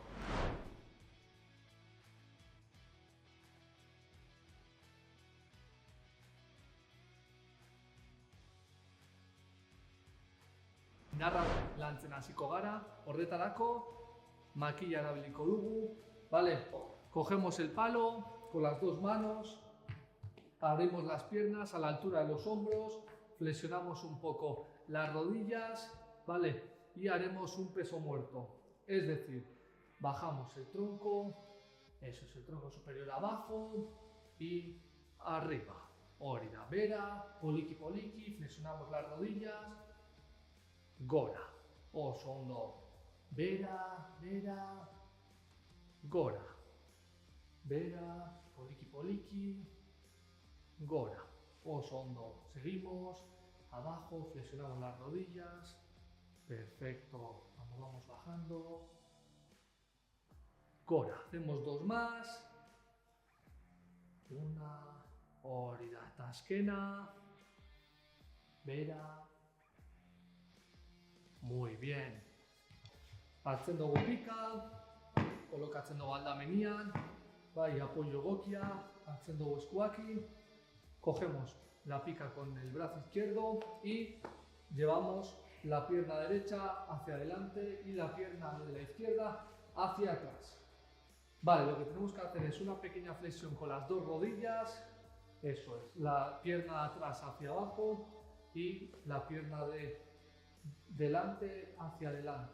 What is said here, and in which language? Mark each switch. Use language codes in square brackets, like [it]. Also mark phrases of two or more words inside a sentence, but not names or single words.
[eu] Indarra lantzen hasiko gara, horretarako makila erabiliko dugu, [es] ¿vale? Cogemos el palo con las dos manos, abrimos las piernas a la altura de los hombros, flexionamos un poco las rodillas, ¿vale? Y haremos un peso muerto, es decir, bajamos el tronco, eso es el tronco superior abajo y arriba. [eu] Hori da, bera, poliki poliki, [es] flexionamos las rodillas, [eu] gora, oso ondo, bera, bera, gora, bera, poliki poliki, gora, oso ondo, [es] seguimos, abajo, flexionamos las rodillas, perfecto, vamos bajando, gora, hacemos dos más, una, [eu] hori da, eta azkena, bera, [es] muy bien, [eu] hartzen dugu pika, kolokatzen dugu aldamenian, bai, apoyo egokia, hartzen dugu eskuakin, [es] cogemos la pica con el brazo izquierdo y llevamos la pierna derecha hacia adelante y la pierna de la izquierda hacia atrás. Vale, lo que tenemos que hacer es una pequeña flexión con las dos rodillas, eso es, la pierna de atrás hacia abajo y la pierna de delante hacia adelante.